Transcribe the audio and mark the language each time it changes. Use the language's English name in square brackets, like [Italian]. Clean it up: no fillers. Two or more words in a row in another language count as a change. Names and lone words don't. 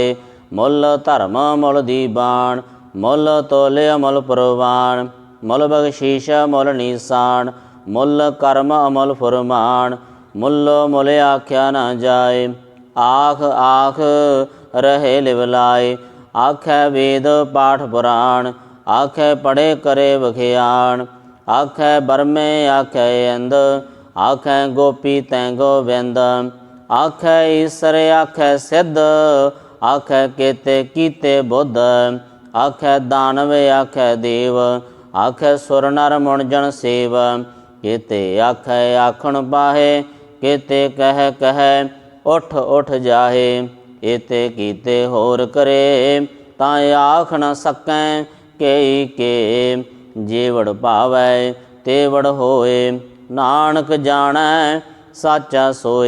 [Punjabi] ਮੁਲ ਧਰਮ ਮੁਲ ਦੀਵਾਨ, ਮੁਲ ਤੋਲੇ ਅਮਲ ਪ੍ਰਵਾਨ। ਮੁਲ ਬਖ਼ਸ਼ੀਸ਼ ਮੁਲ ਨਿਸ਼ਾਨ, ਮੁਲ ਕਰਮ ਅਮਲ ਫੁਰਮਾਨ। ਮੁੱਲੋ ਮੁਲ ਆਖਿਆ ਨ ਜਾਏ, ਆਖ ਆਖ ਰਹੇ ਲਿਵਲਾਏ। ਆਖੈ ਵੇਦ ਪਾਠ ਪੁਰਾਣ, ਆਖੈ ਪੜ੍ਹੇ ਕਰੇ ਬਖਿਆਨ। ਆਖੈ ਬਰਮੇ ਆਖੈ ਇੰਦ, ਆਖੈ ਗੋਪੀ ਤੈਂ ਗੋਵਿੰਦ। ਆਖੈ ਈਸਰ ਆਖੈ ਸਿੱਧ, ਆਖੈ ਕੇਤੇ ਕੀਤੇ ਬੁੱਧ। ਆਖੈ ਦਾਨਵ ਆਖੈ ਦੇਵ, ਆਖੈ ਸੁਰ ਨਰ ਮੁਣ ਜਨ ਸੇਵ। ਕੇਤੇ ਆਖੈ ਆਖਣ ਪਾਹੇ, ਕੇਤੇ ਕਹ ਕਹ ਉਠ ਉਠ ਜਾਹੇ। ਏਤੇ ਕੀਤੇ ਹੋਰ ਕਰੇ, ਤਾਂ ਆਖ ਨ ਸਕੈ ਕੇਈ ਕੇ। ਜੇਵੜ ਭਾਵੈ ਤੇਵੜ ਹੋਏ, ਨਾਨਕ ਜਾਣੈ ਸਾਚਾ ਸੋਏ।